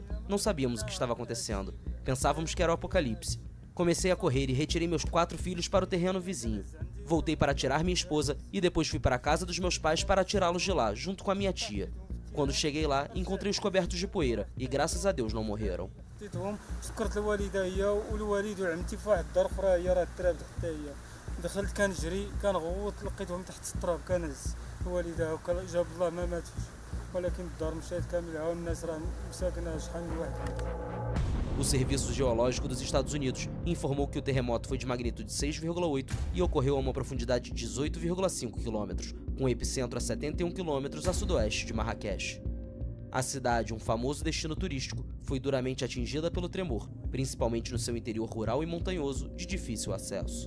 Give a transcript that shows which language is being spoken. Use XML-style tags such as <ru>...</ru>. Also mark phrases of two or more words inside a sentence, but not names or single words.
<pt>Não sabíamos o que estava acontecendo. Pensávamos que era o apocalipse. Comecei a correr e retirei meus 4 filhos para o terreno vizinho. Voltei para tirar minha esposa e depois fui para a casa dos meus pais para tirá-los de lá, junto com a minha tia. Quando cheguei lá, encontrei os cobertos de poeira e graças a Deus não morreram.</pt> <ar>دخلت كنجري كنغوت لقيتهم تحت التراب كنهز الوالده جاب الله ما ماتش ولكن الدار مشات كامله والناس راه مساكنه شحال من واحد.</ar> <pt>O Serviço Geológico dos Estados Unidos informou que o terremoto foi de magnitude 6,8 e ocorreu a uma profundidade de 18,5 km, com o epicentro a 71 km a sudoeste de Marrakech. A cidade, um famoso destino turístico, foi duramente atingida pelo tremor, principalmente no seu interior rural e montanhoso de difícil acesso.</pt>